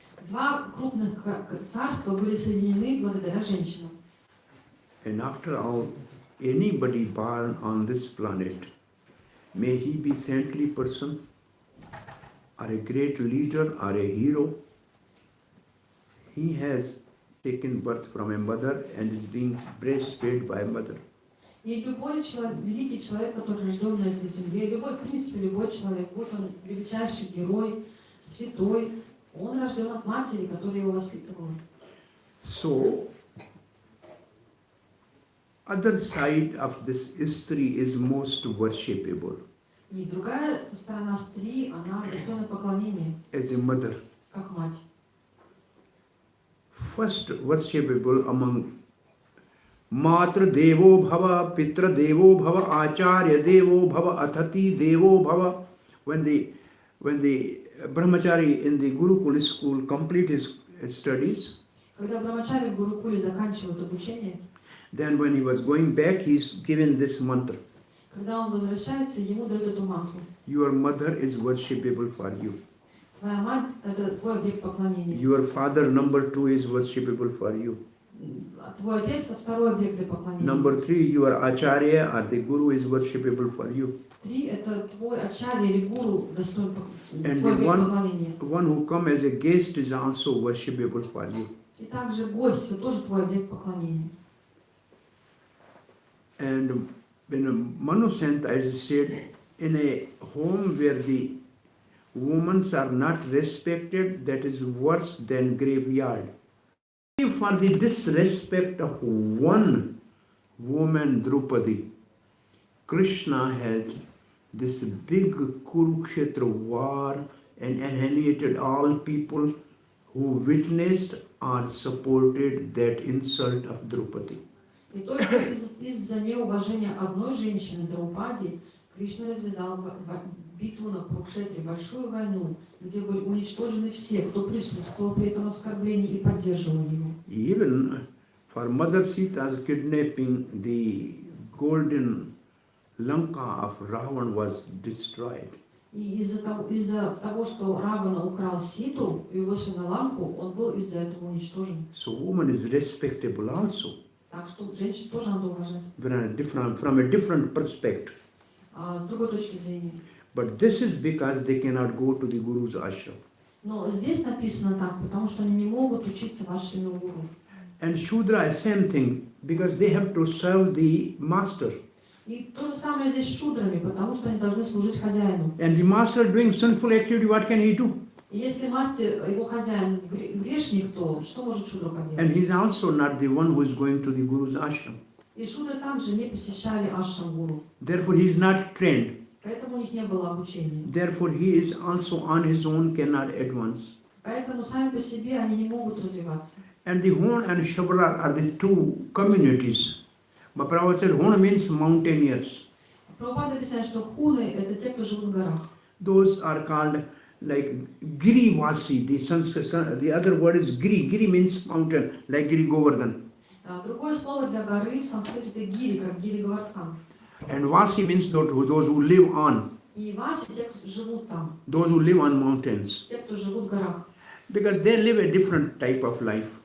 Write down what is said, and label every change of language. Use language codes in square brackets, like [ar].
[ru] Два крупных царства были соединены благодаря женщинам. [en] And after all, anybody born on this planet, may he be saintly person, or a great leader, or a hero, he has taken birth from a mother and is being breastfed by a mother. [ru] И любой человек, великий человек, который рожден на этой земле, любой, в принципе, любой человек, будь он величайший герой, святой, он рожден от матери, которая его воспитывала. [en] So, other side of this history is most worshipable [ru] И другая сторона стри, она достойна поклонения, [en] as a mother. [ru] как мать. [en] First worshipable among [sa] Matra Devo Bhava, Pitra Devo Bhava, Acharya Devo Bhava, Athati Devo Bhava. [en] When the brahmachari in the Gurukul school complete his studies, [ru] Когда Брахмачари в Гурукуле заканчивают обучение, [en] then when he was going back, he's given this mantra. [ru] когда он возвращается, ему дают эту мантру. [en] Your mother is worshipable for you. [ru] Твоя мать – это твой объект поклонения. [en] Your father, number 2, is worshipable for you. [ru] А твой отец – это второй объект для поклонения. [en] Number 3, your acharya or the guru is worshipable for you. [ru] 3 – это твой ачарья или гуру достоин [en] And [ru] твой [en] the [ru] объект поклонения. [en] one who come as a guest is also worshipable for you. [ru] И также гость – это тоже твой объект поклонения. [en] And in a Manusant, as I said, in a home where the women are not respected, that is worse than graveyard. For the disrespect of one woman, Draupadi, Krishna had this big Kurukshetra war and annihilated all people who witnessed or supported that insult of Draupadi. [ru] И только из-за неуважения одной женщины, Драупади, Кришна развязал битву на Курукшетре, большую войну, где были уничтожены все, кто присутствовал при этом оскорблении и поддерживал его. [en] Even for Mother Sita's kidnapping, the golden Lanka of Ravan was destroyed. [ru] И из-за того, что Равана украл Ситу и вышел на Ланку, он был из-за этого уничтожен. [en] So woman is respectable also, [ru] Так что женщин тоже надо уважать. [en] from a different perspective. [ru] С другой точки зрения. [en] But this is because they cannot go to the Guru's ashram. [ru] Но здесь написано так, потому что они не могут учиться в ашраме у гуру. [en] And Shudra is same thing, because they have to serve the master. [ru] И то же самое здесь с шудрами, потому что они должны служить хозяину. [en] And the master doing sinful activity, what can he do? [ru] И если мастер, его хозяин грешник, то что может шудра [en] And [ru] поделать? [en] he's also not the one who is going to the Guru's ashram. [ru] И шудры также не посещали ашрам гуру. [en] Therefore he is not trained. [ru] Поэтому у них не было обучения. [en] Therefore he is also on his own cannot advance. [ru] Поэтому сами по себе они не могут развиваться. [en] And the Hon and Shabra are the two communities But Prabhupada said, Hona means mountaineers. [ru] Прабхупада объясняет, что хуны — это те, кто живут в горах. [en] Those are called like Girivasi. The other word is Giri. Giri means mountain, like Giri Govardhan. [ru] Другое слово для горы в санскрите — это гири, как гири Говардхан. [en] And Vasi means those who live on. [ru] И васи — те, кто живут там, [en] Those who live on mountains. [ru] те, кто живут в горах. [en] Because they live a different type of life.